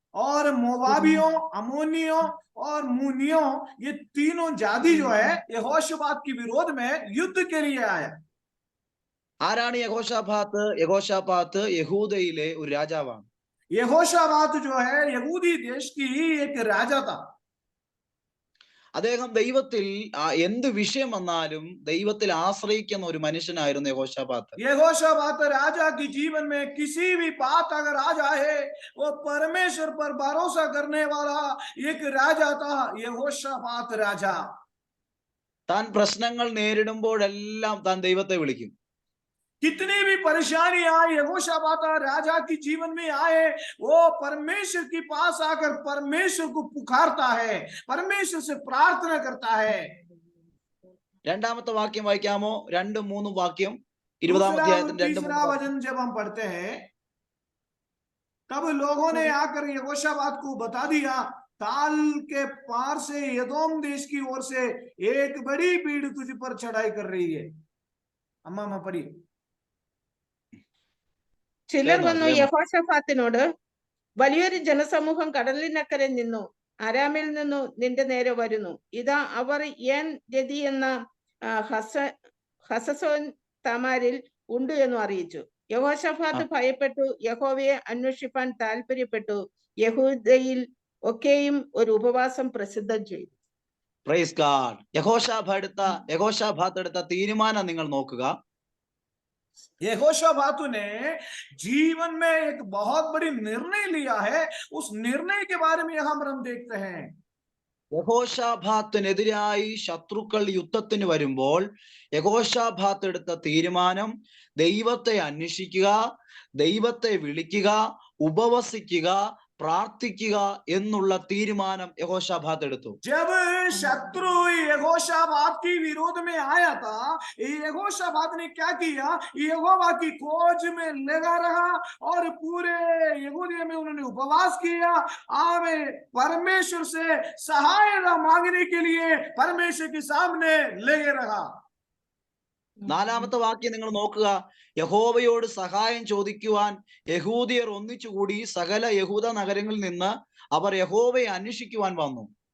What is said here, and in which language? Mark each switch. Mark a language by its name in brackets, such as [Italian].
[Hindi] और मोवाबियों, अमोनियों और मुनियों, ये तीनों जाति जो है यहोशाफात के विरोध में युद्ध के लिए आया. [Malayalam] ആരാണ് യഹോശാഫാത്ത്? യഹോശാഫാത്ത് യഹൂദയിലെ ഒരു രാജാവാണ്. [Hindi] यहोशाफात जो है यहूदी देश की एक राजा था. [Malayalam] അദ്ദേഹം ദൈവത്തിൽ എന്ത് വിഷയം വന്നാലും ദൈവത്തിൽ ആശ്രയിക്കുന്ന ഒരു മനുഷ്യനായിരുന്നു യഹോശാഫാത്ത്. [Hindi] यहोशाफात राजा के जीवन में किसी भी बात अगर आ जाए, वो परमेश्वर पर भरोसा करने वाला एक राजा था, यहोशाफात राजा. [Malayalam] താൻ പ്രശ്നങ്ങൾ നേരിടുമ്പോഴെല്ലാം താൻ ദൈവത്തെ വിളിക്കും. [Hindi] कितनी भी परेशानी आए, यहोशाफात राजा के जीवन में आए, वो परमेश्वर के पास आकर परमेश्वर को पुकारता है, परमेश्वर से प्रार्थना करता है. [Malayalam] 2-ാമത്തെ വാക്യം വായിക്കാമോ? 2-3 വാക്യം 20-ാം [Hindi] दूसरा और [Malayalam] അധ്യായത്തിന്റെ 2-3 [Hindi] तीसरा वचन जब हम पढ़ते हैं, तब लोगों ने आकर यहोशाफात को बता दिया, ताल के पार से यदोम देश की ओर से एक बड़ी भीड़ तुझ पर चढ़ाई कर रही है. अम्मा पढ़ी. [Malayalam] ചിലർ വന്നു ക്ഷേമം. യഹോശഫാത്തിനോട്, വലിയൊരു ജനസമൂഹം കടലിനക്കരെ നിന്നു അരാമിൽ നിന്നു നിന്റെ നേരെ വരുന്നു. ഇതാ അവർ ഏൻ രതി എന്ന ഹസസോൻ താമാരിൽ ഉണ്ട് എന്നു അറിയിച്ചു. യഹോശഫാത്ത് ഭയപ്പെട്ടു, യഹോവയെ അന്വേഷിപ്പാൻ താല്പര്യപ്പെട്ടു. യഹൂദയിൽ ഒക്കെയും ഒരു ഉപവാസം പ്രസിദ്ധം ചെയ്തു. [English] Praise God. [Malayalam] യഹോശാഫാത്ത് എടുത്ത തീരുമാനം നിങ്ങൾ നോക്കുക. [Hindi] यहोशाफात ने जीवन में एक बहुत बड़ी निर्णय लिया है. उस निर्णय के बारे में यहाँ हम देखते हैं. [Malayalam] യഹോശാഫാത്തിനെതിരായി ശത്രുക്കൾ യുദ്ധത്തിന് വരുമ്പോൾ യഹോശാഫാത്ത് എടുത്ത തീരുമാനം ദൈവത്തെ അന്വേഷിക്കുക, ദൈവത്തെ വിളിക്കുക, ഉപവസിക്കുക, പ്രാർത്ഥിക്കുക എന്നുള്ള തീരുമാനം യഹോശാഫാത്ത് എടുത്തു. [Hindi] जब शत्रु यहोशाफात के विरोध में आया था, यहोशाफात ने क्या किया? यहोवा की खोज में लगा रहा और पूरे यहूदिया में उन्होंने उपवास किया. आवे परमेश्वर से सहायता मांगने के लिए परमेश्वर के सामने लगे रहा. [Malayalam] 4-ാമത്തെ വാക്യം നിങ്ങൾ നോക്കുക. യഹോവയോട് സഹായം ചോദിക്കുവാൻ യഹൂദിയർ ഒന്നിച്ചുകൂടി സകല യഹൂദ നഗരങ്ങളിൽ നിന്ന് അവർ യഹോവയെ അന്വേഷിക്കുവാൻ വന്നു.